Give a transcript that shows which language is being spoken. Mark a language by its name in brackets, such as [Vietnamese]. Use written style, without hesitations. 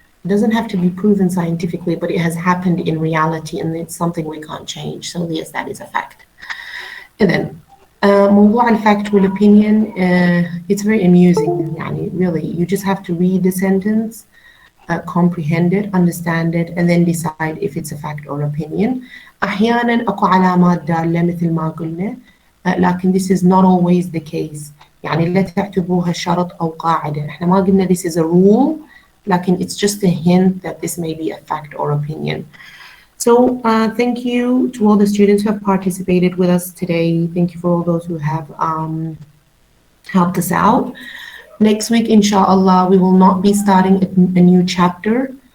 [English] It doesn't have to be proven scientifically, but it has happened in reality, and it's something we can't change. So yes, that is a fact. And then, [Arabic] موضوع الfact والopinion, [English] it's very amusing. يعني really, you just have to read the sentence, comprehend it, understand it, and then decide if it's a fact or opinion. [Arabic] أحيانا أكو علامات دالة مثل ما قلنا، لكن [English] this is not always the case. [Arabic] يعني لا تعتبروها شرط أو قاعدة. إحنا ما قلنا [English] this is a rule, [Arabic] لكن [English] it's just a hint that this may be a fact or opinion. So thank you to all the students who have participated with us today. Thank you for all those who have helped us out. Next week, inshallah, we will not be starting a new chapter.